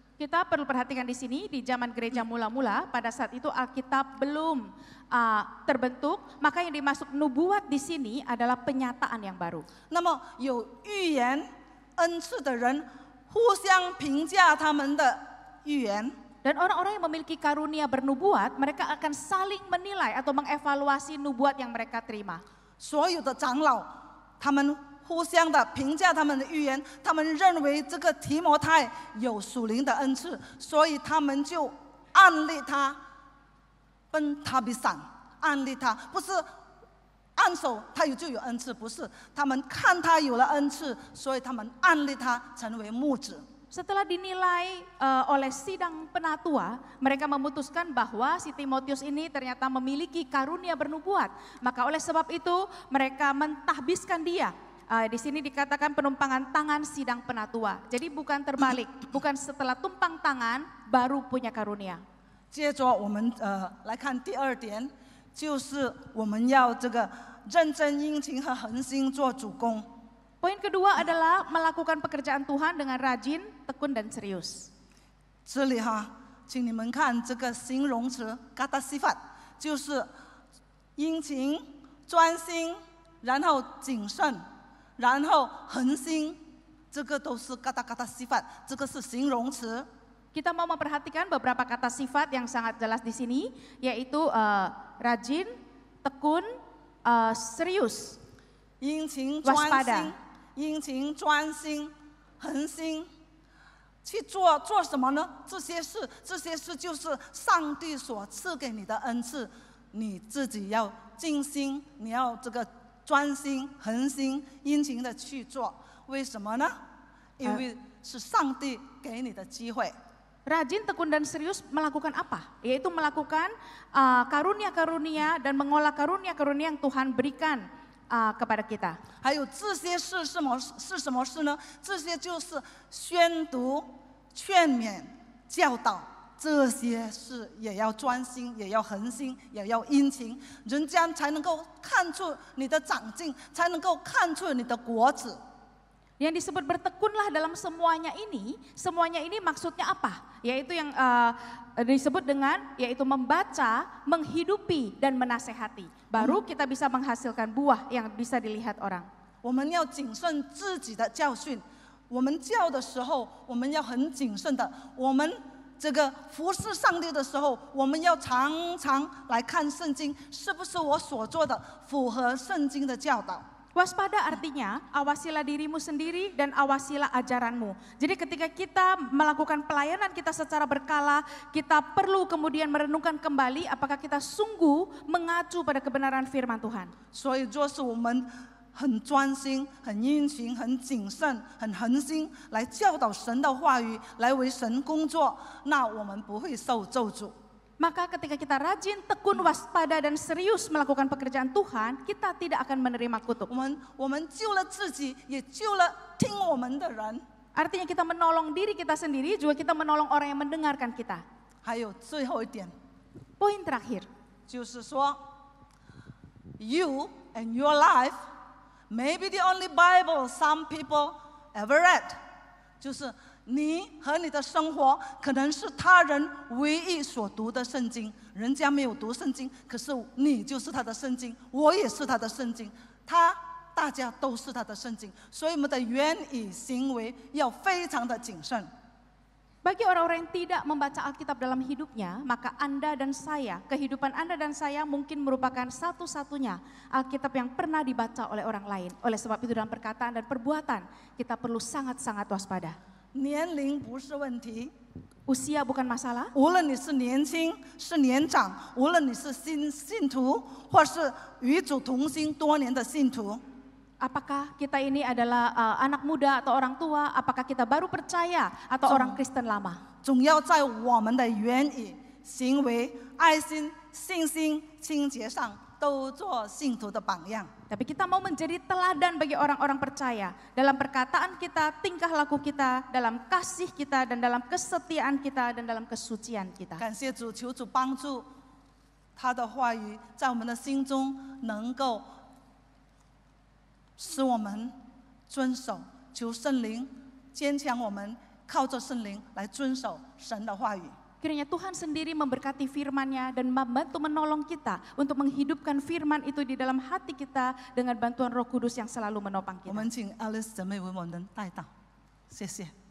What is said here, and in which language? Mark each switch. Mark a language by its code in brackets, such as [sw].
[id] Kita perlu perhatikan di sini, di zaman gereja mula-mula, pada saat itu Alkitab belum terbentuk, maka yang dimaksud nubuat di sini adalah penyataan yang baru. [zh] 那么有预言恩赐的人，互相评价他们的预言。 [id] Dan orang-orang yang memiliki karunia bernubuat, mereka akan saling menilai atau mengevaluasi nubuat yang mereka terima. [zh] 所有的长老，他们 互相的评价他们的预言，他们认为这个提摩太有属灵的恩赐，所以他们就按立他，奔他比闪，按立他，不是按手他就有恩赐，不是，他们看他有了恩赐，所以他们按立他成为牧子。 [id] Setelah dinilai oleh sidang penatua, mereka memutuskan bahwa si Timotius ini ternyata memiliki karunia bernubuat. Maka oleh sebab itu mereka mentahbiskan dia. Di sini dikatakan penumpangan tangan sidang penatua. Jadi bukan terbalik, bukan setelah tumpang tangan baru punya karunia. [zh] 接着我们来看第2点，就是我们要这个认真殷勤和恒心做主工。 [id] Poin kedua adalah melakukan pekerjaan Tuhan dengan rajin, tekun, dan serius. [zh] 这里请你们看这个形容词 [id] kata sifat， [zh] 就是殷勤、专心，然后谨慎，然后恒心，这个都是 kata sifat， 这个是形容词。 [id] Kita mau memperhatikan beberapa kata sifat yang sangat jelas di sini, yaitu rajin, tekun, serius, [zh] 殷勤专心，殷勤专心，恒心。去做什么呢？这些事就是上帝所赐给你的恩赐，你自己要尽心，你要这个专心、恒心、殷勤的去做。为什么呢？因为是上帝给你的机会。 [id] Rajin, tekun, dan serius melakukan apa? Yaitu melakukan karunia-karunia dan mengolah karunia-karunia yang Tuhan berikan kepada kita. [zh] 还有这些事是什么事呢？这些就是宣读、劝勉、教导，这些事也要专心，也要恒心，也要殷勤，人家才能够看出你的长进，才能够看出你的果子。 [id] Yang disebut bertekunlah dalam semuanya ini maksudnya apa? Yaitu yang disebut dengan yaitu membaca, menghidupi, dan menasehati. Baru kita bisa menghasilkan buah yang bisa dilihat orang. [zh] 我们要谨慎自己的教训，我们教的时候，我们要很谨慎的。我们这个服侍上帝的时候，我们要常常来看圣经，是不是我所做的符合圣经的教导？ [id] Waspada artinya awasilah dirimu sendiri dan awasilah ajaranmu. Jadi ketika kita melakukan pelayanan kita secara berkala, kita perlu kemudian merenungkan kembali apakah kita sungguh mengacu pada kebenaran firman Tuhan. [zh] 所以若是我们很专心、很殷勤、很谨慎、很恒心来教导神的话语，来为神工作，那我们不会受咒诅。 [id] Maka ketika kita rajin, tekun, waspada, dan serius melakukan pekerjaan Tuhan, kita tidak akan menerima kutuk. [zh] 我们救了自己，也救了听我们的人。 [id] Artinya kita menolong diri kita sendiri, juga kita menolong orang yang mendengarkan kita. [zh] 还有最后一点， [id] Poin terakhir, [zh] 就是说 ， [en] you and your life may be the only Bible some people ever read， [zh] 就是你和你的生活可能是他人唯一所读的圣经，人家没有读圣经，可是你就是他的圣经，我也是他的圣经，大家都是他的圣经，所以我们的言语行为要非常的谨慎。 [id] bagi orang-orang yang tidak membaca Alkitab dalam hidupnya, maka Anda dan saya, kehidupan Anda dan saya mungkin merupakan satu-satunya Alkitab yang pernah dibaca oleh orang lain. Oleh sebab itu dalam perkataan dan perbuatan, kita perlu sangat-sangat waspada. [zh] 年龄不是问题， [id] Usia bukan masalah. [zh] 无论你是年轻是年长，无论你是信徒，或是与主同心多年的信徒， [id] Apakah kita ini adalah anak muda atau orang tua? Apakah kita baru percaya atau orang Kristen lama? [zh] 总要在我们的言语、行为、爱心、信心、清洁上都做信徒的榜样。 [id] Tapi kita mau menjadi teladan bagi orang-orang percaya dalam perkataan kita, tingkah laku kita, dalam kasih kita, dan dalam kesetiaan kita, dan dalam kesucian kita. [zh] 感谢主，求主帮助他的话语在我们的心中能够使我们遵守，求圣灵坚强我们，靠着圣灵来遵守神的话语。 [id] Kiranya Tuhan sendiri memberkati firman-Nya dan membantu menolong kita untuk menghidupkan firman itu di dalam hati kita dengan bantuan Roh Kudus yang selalu menopang [zh] 我 [id] kita. [zh] 们请 Alice 姊妹为我们带祷，谢谢。